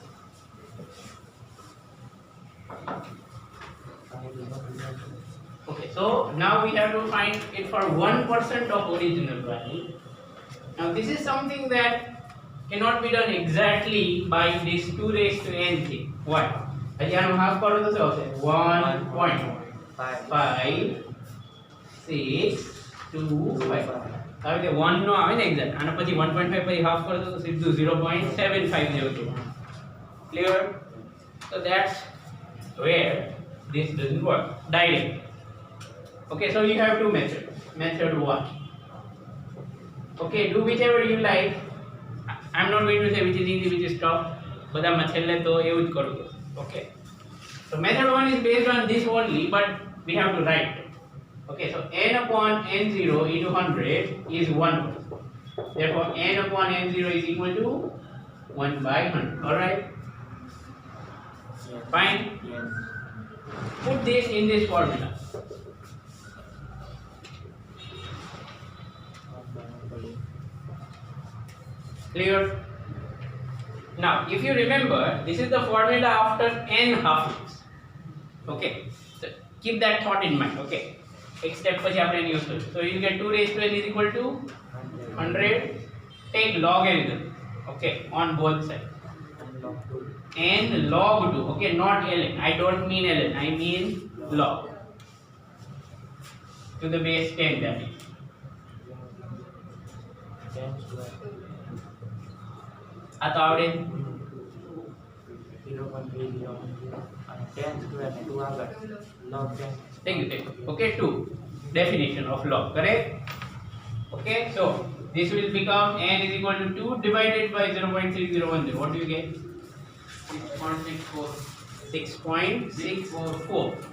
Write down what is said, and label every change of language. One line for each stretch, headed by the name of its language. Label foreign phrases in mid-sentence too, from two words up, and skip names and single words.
English: Okay, so now we have to find it for 1% of original value. Now this is something that cannot be done exactly by this 2 raised to n thing. Why?
Gujarati: હજી આનો હાફ કરો તો શું આવશે? 1.5 હવે તે 1 નો આવે ને એક્ઝેક્ટ, આના પછી 1.5 પછી હાફ કરો તો સીધું 0.750.
English: Clear? So that's where this doesn't work. Direct. Okay, so you have two methods. Method 1. Okay, do whichever you like. I'm not going to say which is easy, which is tough.
Gujarati: બધામાં છેલ્લે તો એવું જ કરવું.
English: Okay. So method 1 is based on this only, but we have to write. Okay, so n upon n0 into 100 is 1. Therefore, n upon n0 is equal to 1 by 100. Alright? Fine? Yes. Put this in this formula. Clear? Now, if you remember, this is the formula after n half-lives. Okay, so keep that thought in mind.
Gujarati: Okay, एक step પછી આપણે એને use કરીશું.
English: So you get 2 raised to n is equal to 100. Take logarithm. Okay, on both sides. n log 2. Okay, not ln. I don't mean ln. I mean log. To the base 10, that is.
Gujarati: આ તો આવડે. 10 square ને 2 આગળ log 10.
English: Thank you. Okay, 2 definition of log, correct? Okay, so this will become n is equal to 2 divided by 0.3010. What do you get? 6.644. 6.644.